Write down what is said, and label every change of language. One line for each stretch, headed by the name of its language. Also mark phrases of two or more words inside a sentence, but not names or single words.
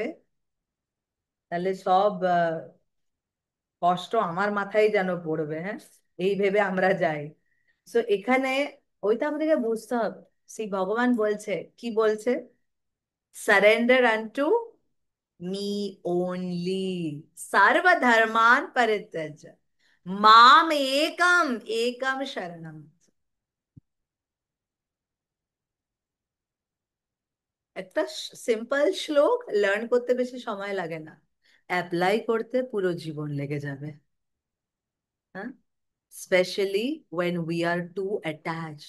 Bangla: তাহলে সব কষ্ট আমার মাথায় যেন পড়বে, হ্যাঁ, এই ভেবে আমরা যাই। সো এখানে ওইটা আমাদেরকে বুঝতে হবে। সেই ভগবান বলছে, কি বলছে?
English: surrender unto me only,
Sanskrit: সর্বধর্মান পরিত্যজ্য, মাম একম একম শরণম।
Bangla: একটা সিম্পল শ্লোক লার্ন করতে বেশি সময় লাগে না, অ্যাপ্লাই করতে পুরো জীবন লেগে যাবে।
English: হ্যাঁ, specially when we are too attached.